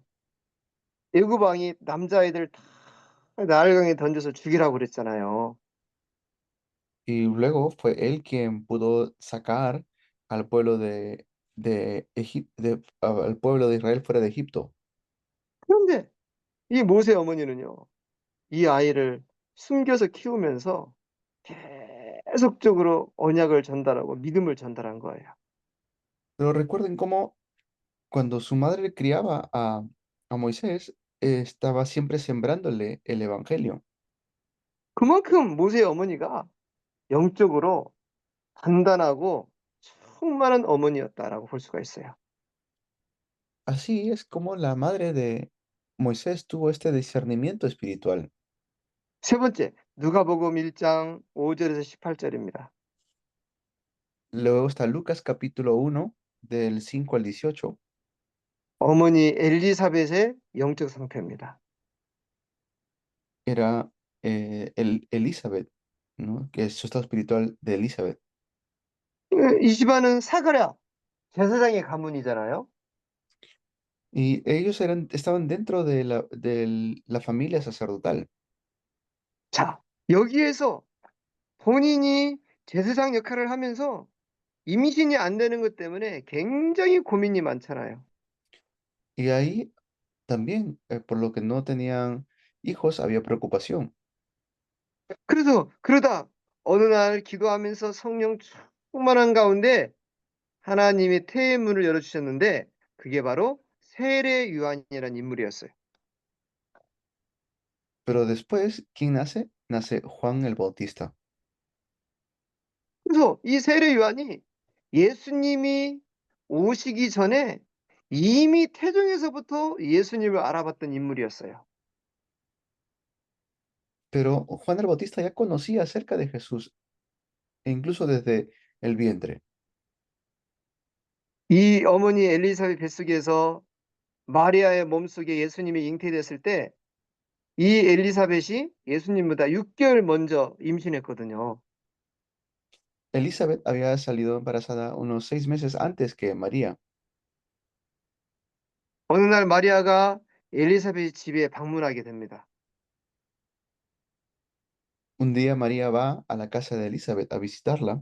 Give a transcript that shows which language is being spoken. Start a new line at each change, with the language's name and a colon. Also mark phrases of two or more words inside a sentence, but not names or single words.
Korean: 애굽 왕이 남자아이들 다 나일강에 던져서 죽이라고 그랬잖아요.
Spanish: Y luego fue él quien pudo sacar al pueblo al pueblo de Israel fuera de Egipto.
Korean: 그런데 이 모세 어머니는요. 이 아이를 숨겨서 키우면서 계속적으로 언약을 전달하고 믿음을 전달한 거예요.
Spanish: Pero recuerden cómo cuando su madre criaba a Moisés, estaba siempre sembrándole el evangelio.
Korean: 그만큼 모세 어머니가 영적으로 단단하고 충만한 어머니였다라고 볼 수가 있어요.
Spanish: Así es como la madre de Moisés tuvo este discernimiento espiritual.
Korean: 세 번째, 누가복음 1장 5절에서 18절입니다.
Spanish: Luego está Lucas capítulo 1, del 5 al 18.
Korean: 어머니 엘리사벳의 영적 상태입니다.
Spanish: Era Elizabeth, ¿no? Que es su estado espiritual de Elizabeth.
Korean: 이 집안은 사가랴 제사장의 가문이잖아요.
Spanish: Y ellos estaban dentro de la familia sacerdotal.
Korean: 자, 여기에서 본인이 제사장 역할을 하면서 임신이 안 되는 것 때문에 굉장히 고민이 많잖아요.
Spanish: Y ahí también, por lo que no tenían hijos, había preocupación.
Korean: 그래서 그러다 어느 날 기도하면서 성령 충만한 가운데 하나님이 태의 문을 열어주셨는데 그게 바로 세례 요한이라는 인물이었어요.
Spanish: Pero después, ¿quién nace? Nace Juan el Bautista.
Korean: 그래서 이 세례 요한이 예수님이 오시기 전에 이미 태중에서부터 예수님을 알아봤던 인물이었어요.
Spanish: Pero Juan el Bautista ya conocía acerca de Jesús, e incluso desde el vientre.
Korean: 이 어머니 엘리사벳 뱃속에서 마리아의 몸속에 예수님이 잉태됐을 때 이 엘리사벳이 예수님보다 6개월 먼저 임신했거든요.
Spanish: Elizabeth había salido embarazada unos 6 meses antes que María.
Korean: 어느 날 마리아가 엘리사벳 집에 방문하게 됩니다.
Spanish: Un día María va a la casa de Elizabeth a visitarla